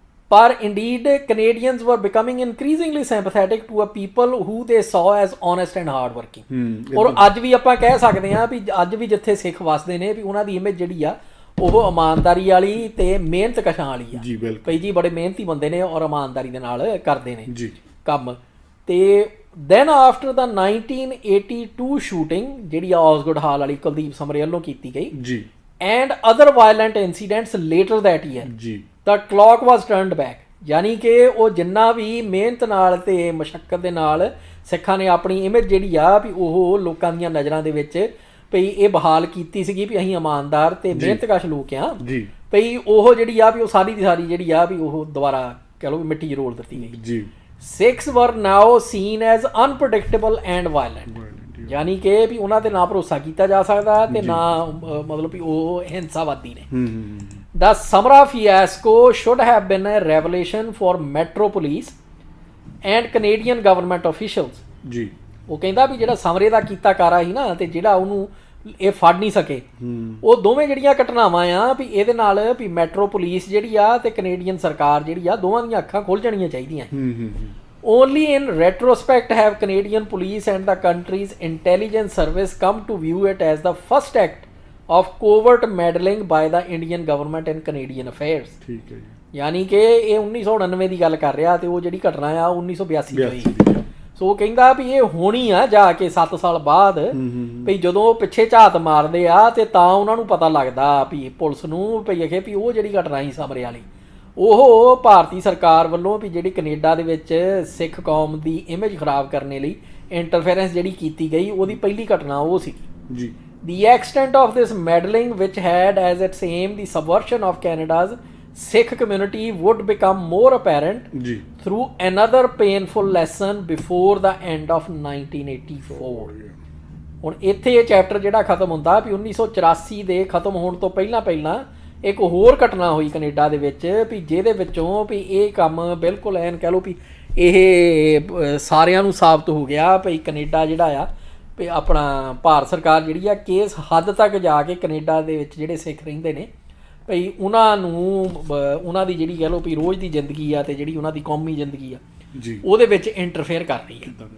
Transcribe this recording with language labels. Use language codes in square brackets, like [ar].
[pa] ਪਰ [en] indeed Canadians were becoming increasingly sympathetic to a people who they saw as honest and hard working। [pa] ਔਰ ਅੱਜ ਵੀ ਆਪਾਂ ਕਹਿ ਸਕਦੇ ਹਾਂ ਵੀ ਅੱਜ ਵੀ ਜਿੱਥੇ ਸਿੱਖ ਵਸਦੇ ਨੇ ਵੀ ਉਹਨਾਂ ਦੀ ਇਮੇਜ ਜਿਹੜੀ ਆ ਉਹ ਇਮਾਨਦਾਰੀ ਵਾਲੀ ਤੇ ਮਿਹਨਤ ਕਸ਼ਾਂ ਵਾਲੀ ਆ ਜੀ। ਬਿਲਕੁਲ ਭਈ ਜੀ ਬੜੇ ਮਿਹਨਤੀ ਬੰਦੇ ਨੇ ਔਰ ਇਮਾਨਦਾਰੀ ਦੇ ਨਾਲ ਕਰਦੇ ਨੇ ਜੀ ਕੰਮ। ਤੇ [en] then after the 1982 shooting [pa] ਜਿਹੜੀ ਆਸਗੁਡ ਹਾਲ ਵਾਲੀ ਕੁਲਦੀਪ ਸਮਰੇ ਵੱਲੋਂ ਕੀਤੀ ਗਈ ਜੀ [en] and other violent incidents later that year ਜੀ the clock was turned back। [pa] ਯਾਨੀ ਕਿ ਉਹ ਜਿੰਨਾ ਵੀ ਮਿਹਨਤ ਨਾਲ ਤੇ ਮਸ਼ੱਕਤ ਦੇ ਨਾਲ ਸਿੱਖਾਂ ਨੇ ਆਪਣੀ ਇਮੇਜ ਜਿਹੜੀ ਆ ਵੀ ਉਹ ਲੋਕਾਂ ਦੀਆਂ ਨਜ਼ਰਾਂ ਦੇ ਵਿੱਚ ਭਈ ਇਹ ਬਹਾਲ ਕੀਤੀ ਸੀਗੀ ਵੀ ਅਸੀਂ ਇਮਾਨਦਾਰ ਤੇ ਮਿਹਨਤਕਸ਼ ਲੋਕ ਆ ਜੀ ਭਈ ਉਹ ਜਿਹੜੀ ਆ ਵੀ ਉਹ ਸਾਰੀ ਦੀ ਸਾਰੀ ਜਿਹੜੀ ਆ ਵੀ ਉਹ ਦੁਬਾਰਾ ਕਹਿ ਲਓ ਵੀ ਮਿੱਟੀ 'ਚ ਰੋਲ ਦਿੱਤੀ ਗਈ ਜੀ। [en] Sikhs were now seen as unpredictable and violent। [pa] ਯਾਨੀ ਕਿ ਵੀ ਉਹਨਾਂ ਤੇ ਨਾ ਭਰੋਸਾ ਕੀਤਾ ਜਾ ਸਕਦਾ ਤੇ ਨਾ ਮਤਲਬ ਵੀ ਉਹ ਹਿੰਸਾਵਾਦੀ ਨੇ। [en] The Samra fiasco should have been a revelation for Metro Police and Canadian government officials ਜੀ। [pa] ਉਹ ਕਹਿੰਦਾ ਵੀ ਜਿਹੜਾ ਸਮਰੇ ਦਾ ਕੀਤਾ ਕਾਰਾ ਸੀ ਨਾ ਤੇ ਜਿਹੜਾ ਉਹਨੂੰ ਇਹ ਫੜ ਨਹੀਂ ਸਕੇ ਉਹ ਦੋਵੇਂ ਜਿਹੜੀਆਂ ਘਟਨਾਵਾਂ ਆ ਵੀ ਇਹਦੇ ਨਾਲ ਵੀ ਮੈਟਰੋ ਪੁਲਿਸ ਜਿਹੜੀ ਆ ਤੇ ਕੈਨੇਡੀਅਨ ਸਰਕਾਰ ਜਿਹੜੀ ਆ ਦੋਵਾਂ ਦੀਆਂ ਅੱਖਾਂ ਖੁੱਲ ਜਾਣੀਆਂ ਚਾਹੀਦੀਆਂ। [en] Only in retrospect have Canadian police and the country's intelligence service come to view it as the first act of covert meddling by the Indian government in Canadian affairs। [pa] ਠੀਕ ਹੈ ਜੀ। ਯਾਨੀ ਕਿ ਇਹ 1999 ਦੀ ਗੱਲ ਕਰ ਰਿਹਾ ਤੇ ਉਹ ਜਿਹੜੀ ਘਟਨਾ ਆ 1982 ਚ ਹੋਈ। ਸੋ ਉਹ ਕਹਿੰਦਾ ਵੀ ਇਹ ਹੋਣੀ ਆ ਜਾ ਕੇ 7 ਸਾਲ ਬਾਅਦ ਵੀ ਜਦੋਂ ਉਹ ਪਿੱਛੇ ਝਾਤ ਮਾਰਦੇ ਆ ਤੇ ਤਾਂ ਉਹਨਾਂ ਨੂੰ ਪਤਾ ਲੱਗਦਾ ਵੀ ਪੁਲਿਸ ਨੂੰ ਵੀ ਅਖੇ ਵੀ ਉਹ ਜਿਹੜੀ ਘਟਨਾ ਸੀ ਸਮਰੇ ਵਾਲੀ ਉਹ ਭਾਰਤੀ ਸਰਕਾਰ ਵੱਲੋਂ ਵੀ ਜਿਹੜੀ ਕੈਨੇਡਾ ਦੇ ਵਿੱਚ ਸਿੱਖ ਕੌਮ ਦੀ ਇਮੇਜ ਖਰਾਬ ਕਰਨ ਲਈ ਇੰਟਰਫੇਰੈਂਸ ਜਿਹੜੀ ਕੀਤੀ ਗਈ ਉਹਦੀ ਪਹਿਲੀ ਘਟਨਾ ਉਹ ਸੀ ਜੀ। [en] The extent of this meddling which had as its aim the subversion of Canada's Sikh community would become more apparent through another painful lesson before the end of 1984। [pa] ਹੁਣ ਇੱਥੇ ਇਹ ਚੈਪਟਰ ਜਿਹੜਾ ਖਤਮ ਹੁੰਦਾ ਵੀ 1984 ਦੇ ਖਤਮ ਹੋਣ ਤੋਂ ਪਹਿਲਾਂ ਇੱਕ ਹੋਰ ਘਟਨਾ ਹੋਈ ਕੈਨੇਡਾ ਦੇ ਵਿੱਚ ਵੀ ਜਿਹਦੇ ਵਿੱਚੋਂ ਵੀ ਇਹ ਕੰਮ ਬਿਲਕੁਲ ਐਨ ਕਹਿ ਲਓ ਵੀ ਇਹ ਸਾਰਿਆਂ ਨੂੰ ਸਾਬਤ ਹੋ ਗਿਆ ਵੀ ਕੈਨੇਡਾ ਜਿਹੜਾ ਆ ਵੀ ਆਪਣਾ ਭਾਰਤ ਸਰਕਾਰ ਜਿਹੜੀ ਆ ਕਿਸ ਹੱਦ ਤੱਕ ਜਾ ਕੇ ਕੈਨੇਡਾ ਦੇ ਵਿੱਚ ਜਿਹੜੇ ਸਿੱਖ ਰਹਿੰਦੇ ਨੇ ਭਈ ਉਹਨਾਂ ਨੂੰ ਉਹਨਾਂ ਦੀ ਜਿਹੜੀ ਕਹਿ ਲਓ ਵੀ ਰੋਜ਼ ਦੀ ਜ਼ਿੰਦਗੀ ਆ ਤੇ ਜਿਹੜੀ ਉਹਨਾਂ ਦੀ ਕੌਮੀ ਜ਼ਿੰਦਗੀ ਆ ਜੀ ਉਹਦੇ ਵਿੱਚ ਇੰਟਰਫੇਅਰ ਕਰ ਰਹੀ ਹੈ।